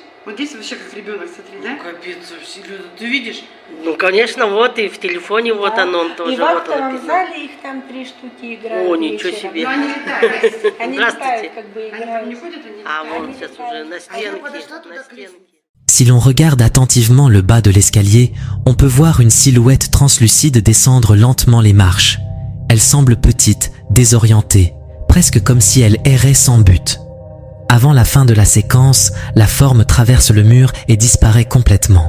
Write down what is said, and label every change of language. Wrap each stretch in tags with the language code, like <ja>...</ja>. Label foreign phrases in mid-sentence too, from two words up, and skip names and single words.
<ru>Вот здесь вообще как ребенок, смотри, да? Капец, ты видишь? Ну, конечно, вот и в телефоне вот Да. он тоже. И в вот он актовом написан. зале их там 3 штуки играют. О, ничего вечером. себе. Но они летают. Они Здравствуйте. летают, как бы Они там играют. не ходят, они А летают. вон сейчас уже на стенке, подошла туда на к стенке.</ru> <fr>Si l'on regarde attentivement le bas de l'escalier, on peut voir une silhouette translucide descendre lentement les marches. Elle semble petite, désorientée, presque comme si elle errait sans but. Avant la fin de la séquence, la forme traverse le mur et disparaît complètement.</fr>